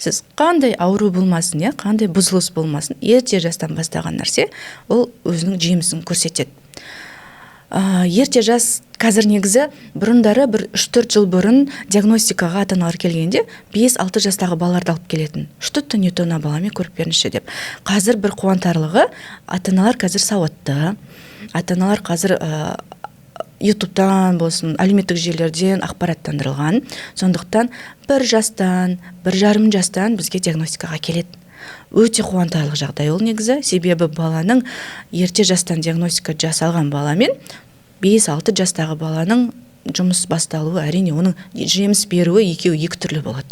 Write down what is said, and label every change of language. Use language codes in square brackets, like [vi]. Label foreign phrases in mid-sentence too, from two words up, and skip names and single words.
[kk] сіз қандай ауру болмасын, қандай бұзылыс болмасын, ерте жастан бастаған нәрсе ол өзінің жемісін көрсетеді. Ерте жас қазір негізі бұрындары бір 3-4 жыл бұрын диагностикаға ата-аналар келгенде 5-6 жастағы балаларды алып келетін. [ru] Что-то не то [kk] на баламе көріп беріңізші деп. Қазір бір қуантарлығы ата-аналар қазір сауатты. Ата-аналар қазір ютубтан болсын, әлеуметтік желілерден ақпараттандырылған. Сондықтан 1 жастан, 1,5 жастан бізге диагностикаға келеді. Өте қуантарлық жағдай ол негізі, себебі баланың ерте жастан диагностика жасалған баламен 5-6 жастағы баланың жұмыс басталуы, әрине оның жеміс беруі екеуі екі түрлі болады.